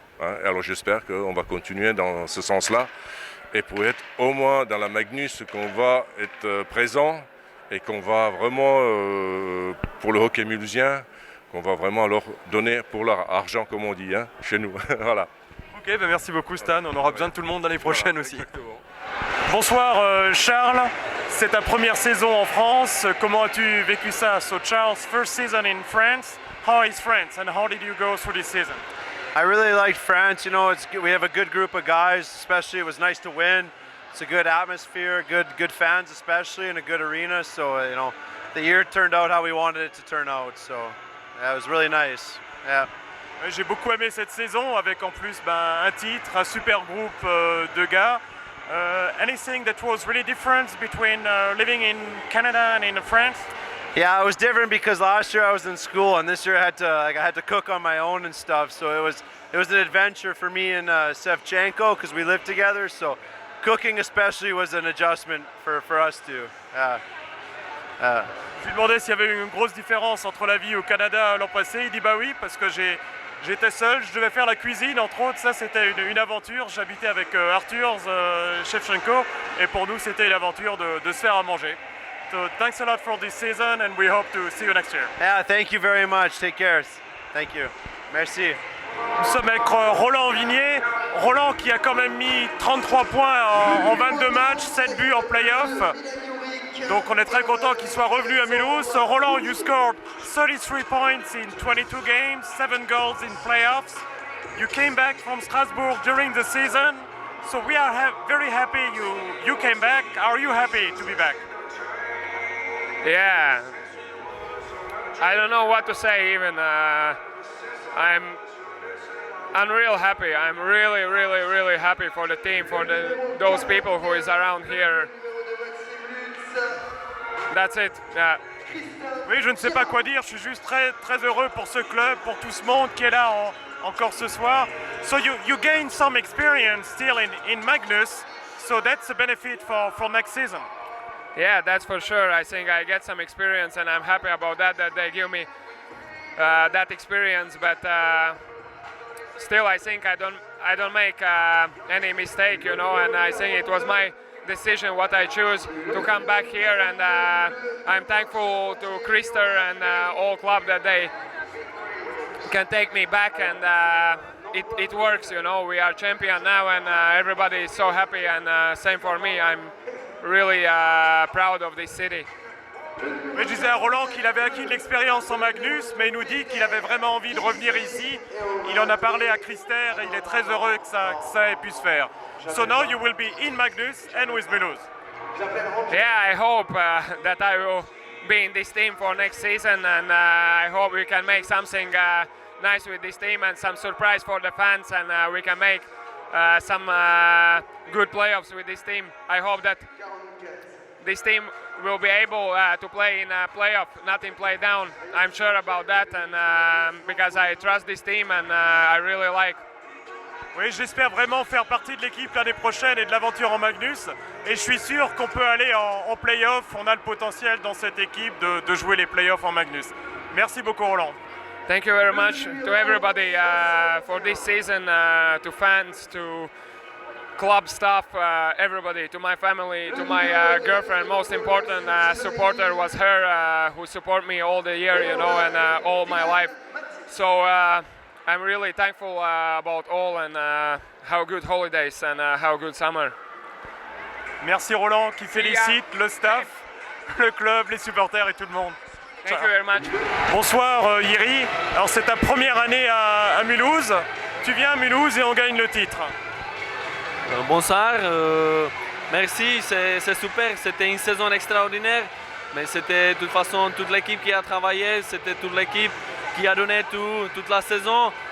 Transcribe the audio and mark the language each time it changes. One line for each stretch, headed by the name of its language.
French: Alors, j'espère qu'on va continuer dans ce sens-là, et pour être au moins dans la Magnus, qu'on va être présent, et qu'on va vraiment, pour le hockey mulhousien, qu'on va vraiment leur donner pour leur argent, comme on dit, hein, chez nous. Voilà. Ok, ben merci beaucoup Stan, on aura besoin de tout le monde l'année prochaine aussi. Bonsoir Charles, c'est ta première saison en France, comment as-tu vécu ça?
English: So Charles, first season in France, how is France and how did you go through this season? I really liked France. You know, we have a good group of guys. Especially, it was nice to win. It's a good atmosphere, good fans, especially, and a good arena. So you know, the year turned out how we wanted it to turn out. So yeah, it was really nice. Yeah.
French: J'ai beaucoup aimé cette saison avec en plus un titre, un super groupe de gars.
English: Anything that was really different between living in Canada and in France? Yeah, it was different because last year I was in school, and this year I had to cook on my own and stuff. So it was an adventure for me and Sevchenko because we lived together. So cooking especially was an adjustment for us too.
French: Je lui demandais s'il y avait une grosse différence entre la vie au Canada l'an passé. Il dit bah oui, parce que j'étais seul, je devais faire la cuisine entre autres. Ça c'était une aventure. J'habitais avec Arthur Shevchenko et pour nous c'était une aventure de se faire à manger.
English: So thanks a lot for this season and we hope to see you next year. Yeah, thank you very much. Take care. Thank you.
French: Merci. Nous sommes avec Roland Vignier. Roland qui a quand même mis 33 points en 22 matchs, 7 buts en play-off. Donc on est très content qu'il soit revenu à Mulhouse.
English: So Roland, you scored 33 points in 22 games, 7 goals in playoffs. You came back from Strasbourg during the season. So we are very happy you came back. Are you happy to be back? Yeah, I don't know what to say even. I'm unreal happy. I'm really happy for the team, for those people who is around here. That's it. Yeah.
French: Oui, je ne sais pas quoi dire. Je suis juste très heureux pour ce club, pour tout ce monde qui est là encore ce soir.
English: So you gain some experience still in Magnus. So that's a benefit for next season. Yeah, that's for sure. I think I get some experience, and I'm happy about that they give me that experience. But still, I think I don't make any mistake, you know. And I think it was my decision what I choose to come back here, and I'm thankful to Krister and all club that they can take me back, and it works, you know. We are champion now, and everybody is so happy, and same for me. I'm really proud of this city.
French: Oui, je disais à Roland qu'il avait acquis de l'expérience en Magnus, mais il nous dit qu'il avait vraiment envie de revenir ici. Il en a parlé à Krister et il est très heureux que ça ait pu se faire.
English: So now you will be in Magnus and with Mulhouse. Yeah, I hope that I will be in this team for next season, and I hope we can make something nice with this team and some surprise for the fans, and we can make some good playoffs with this team. I hope that this team will be able to play in a playoff, not in play down. I'm sure about that, and because I trust this team and I really like.
French: Oui, j'espère vraiment faire partie de l'équipe l'année prochaine et de l'aventure en Magnus. Et je suis sûr qu'on peut aller en play-off. On a le potentiel dans cette équipe de jouer les play-offs en Magnus. Merci beaucoup Roland.
English: Thank you very much to everybody for this season, to fans, to club staff, everybody, to my family, to my girlfriend. Most important supporter was her, who support me all the year, you know, and all my life. So I'm really thankful about all, and have good holidays and have good summer.
French: Merci Roland qui félicite le staff, le club, les supporters et tout le monde.
English: Thank you very much.
French: Bonsoir Yiri, alors c'est ta première année à Mulhouse, tu viens à Mulhouse et on gagne le titre. Bonsoir, merci, c'est super, c'était une saison extraordinaire, mais c'était de toute façon toute l'équipe qui a travaillé, c'était toute l'équipe qui a donné toute la saison.